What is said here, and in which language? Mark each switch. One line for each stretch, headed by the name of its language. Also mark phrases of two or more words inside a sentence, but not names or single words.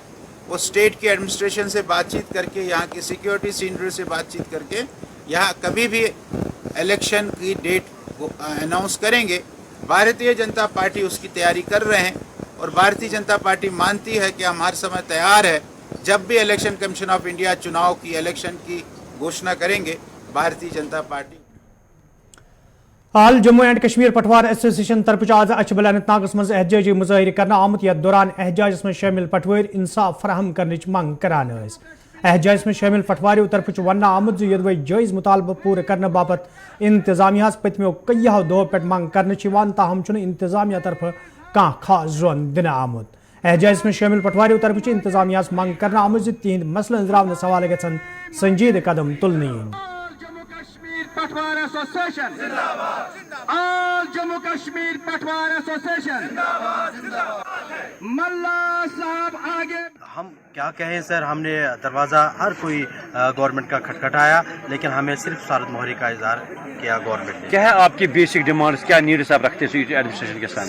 Urdu: وہ اسٹیٹ کی ایڈمنسٹریشن سے بات چیت کر کے، یہاں کی سیکیورٹی سینئر سے بات چیت کر کے یہاں کبھی بھی الیکشن کی
English: date announce
Urdu: کریں گے. بھارتیہ جنتا پارٹی اس کی تیاری کر رہے ہیں، اور بھارتیہ جنتا پارٹی مانتی ہے کہ ہم ہر سمے تیار ہے. جب بھی الیکشن کمیشن آف انڈیا چناؤ کی الیکشن کی گھوشنا کریں گے، بھارتیہ جنتا پارٹی.
Kashmiri: حال جموں اینڈ کشمیر پٹوار ایسوسیشن طرف آز اچھبل اننت ناگس مز احتجاجی مظاہرہ کرنا آمت یتھ دوران احتجاجس میں شامل پٹوار انصاف فراہم کرنچ منگ کران. احتجاجس میں شامل پٹواریوں طرف ونہ آمت یدوی جائز مطالبہ پورا کرنے باپت انتظامیہ پتمو کئیو دہو پہ منگ کرنے تاہم انتظامیہ طرف کان خاص زون دن آمت. احتجاجس میں شامل پٹواریوں طرف انتظامیہ منگ کرنا آمت تہند مسئلہ ہزراونس حوالہ گھن سنجیدہ قدم تلنہ.
Urdu: پٹوار ایسوسیشن آل جموں کشمیر پٹوار ایسوسیشن ملا صاحب آگے. ہم کیا کہیں سر، ہم نے دروازہ ہر کوئی گورنمنٹ کا کھٹکھٹایا، لیکن ہمیں صرف سارت مہری کا اظہار کیا گورنمنٹ نے. کیا ہے آپ کی
English: basic demands,
Urdu: کیا نیڈس آپ رکھتے ہیں ایڈمنسٹریشن کے ساتھ؟